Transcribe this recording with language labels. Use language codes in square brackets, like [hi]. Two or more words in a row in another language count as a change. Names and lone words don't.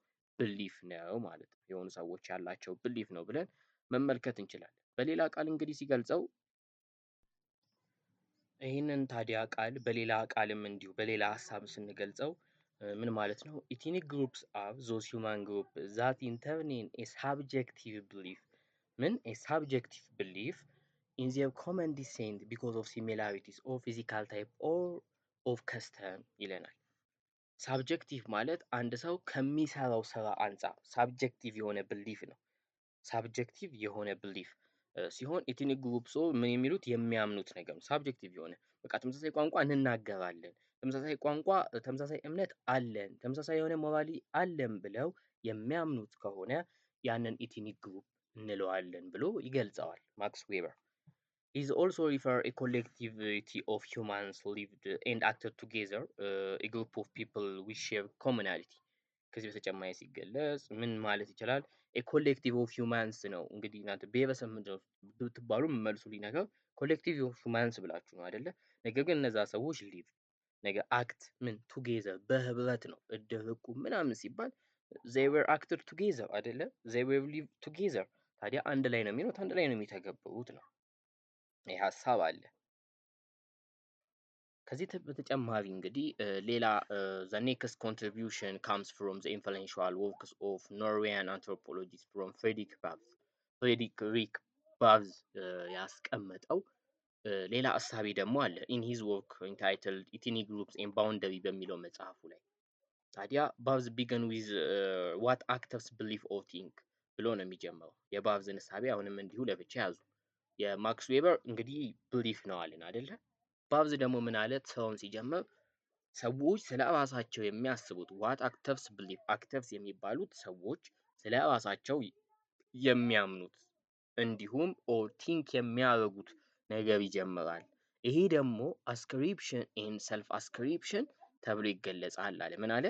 [am] ብሊፍ ነው ማለት ነው። የሆኑ ሰዎች ያላቸው ብሊፍ ነው ብለን መመልከት እንችላለን። በሌላ ቃል እንግዲህ ሲገልጸው ይህንን ታዲያ ቃል በሌላ ቃልም እንዲሁ በሌላ ሀሳብ ስንገልጸው ምን ማለት ነው? [en] Ethnic groups are those human group that intern a subjective belief [am] ምን [en] a subjective belief in their common descent because of similarities or physical type or of custom [am] ይለናል። ሳብጀክቲቭ ማለት አንድ ሰው ከሚሰራው ስራ አንጻር ሳብጀክቲቭ የሆነ ብሊፍ ነው። ሳብጀክቲቭ የሆነ ብሊፍ ሲሆን [en] ethnic group [am] ሶ ምን የሚሉት የሚያምኑት ነገር ነው። ሳብጀክቲቭ የሆነ በቃ ተመሳሳይ ቋንቋ እንናገራለን፣ ተመሳሳይ ቋንቋ፣ ተመሳሳይ እምነት አለን፣ ተመሳሳይ የሆነ ሞራሊ አለን ብለው የሚያምኑት ከሆነ ያንን [en] ethnic group [am] እንለዋለን ብሎ ይገልጸዋል ማክስ ዌበር። [en] is also refer a collectivity of humans lived and acted together a group of people with share commonality [am] ከዚህ በተጨማሪ ሲገለጽ ምን ማለት ይችላል? [en] a collective of humans [am] ነው። እንግዲህ እናንተ ብሔረሰብ ምንድን ነው ብትባሉ የምመልሱልኝ ነገር [en] collective of humans [am] ብላችሁ ነው አይደለ? ነገር ግን እነዛ ሰዎች ሊቭ ነገር አክት ምን ቱጌዘር በህብረት ነው። እድር እቁብ ምናምን ሲባል [en] they were acted together [am] አይደለ? [en] they were live together [am] ታዲያ አንድ ላይ ነው የሚኖሩት፣ አንድ ላይ ነው የሚተገብሩት ነው። ይህ ሀሳብ አለ። ከዚህ በተጨማሪ እንግዲህ ሌላ [en] the next contribution comes from the influential works of Norwegian anthropologist from [am] ፍሬድሪክ ባርዝ ያስቀመጠው ሌላ እሳቤ ደግሞ አለ [en] in his work entitled ethnic groups and boundary [am] በሚለው መጽሐፉ ላይ። ታዲያ ባርዝ [en] begin with what actors believe or think [am] ብሎ ነው የሚጀምረው። የባርዝን እሳቤ አሁንም እንዲሁ ለብቻ ያዙ። የማክስ ዌበር እንግዲህ ብሊፍ ነው አለን አይደለ? ባርዝ ደግሞ ምን አለ ስራውን ሲጀምር ሰዎች ስለ ራሳቸው የሚያስቡት [en] what actors belief [am] አክተርስ የሚባሉት ሰዎች ስለ ራሳቸው የሚያምኑት እንዲሁም [en] or think [am] የሚያደርጉት ነገር ይጀምራል። ይሄ ደግሞ [en] ascription and self ascription [am] ተብሎ ይገለጻል አለ። ምን አለ?